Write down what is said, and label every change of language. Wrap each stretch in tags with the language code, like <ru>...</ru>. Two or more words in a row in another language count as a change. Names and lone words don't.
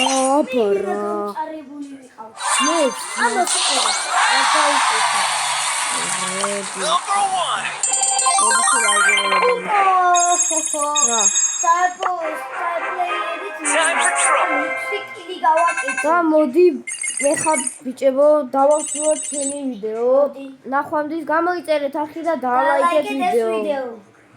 <ka>წარებული ვიყავ. მე ამას უყურე. რა დაუწესა.</ka> <en>Number one.</en> <ka>რა.</ka> <en>Time for trouble.</en> <ka>და მოდი მე ხარ ბიჭებო დავასრულოთ ჩვენი ვიდეო. ნახვამდის გამოიწერეთ არხი და დალაიქეთ ვიდეო.</ka>